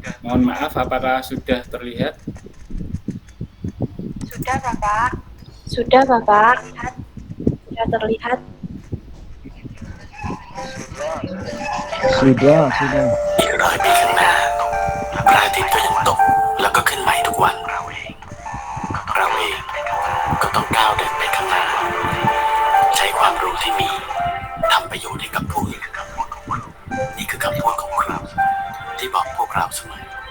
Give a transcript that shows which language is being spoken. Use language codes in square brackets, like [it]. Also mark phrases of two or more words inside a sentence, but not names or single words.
[id] Mohon maaf, apakah sudah terlihat? Sudah, Bapak. Sudah, Bapak. Sudah terlihat. Sudah. [th] อีก100 ปีข้างหน้าพระอาทิตย์ก็ยังตกแล้วก็ขึ้นใหม่ทุกวันเราเองก็ต้องก้าวเดินไปข้างหน้าใช้ความรู้ที่มีทำประโยชน์ให้กับผู้อื่นนี่คือคำพูดของครูที่บอกพวกเราเสมอ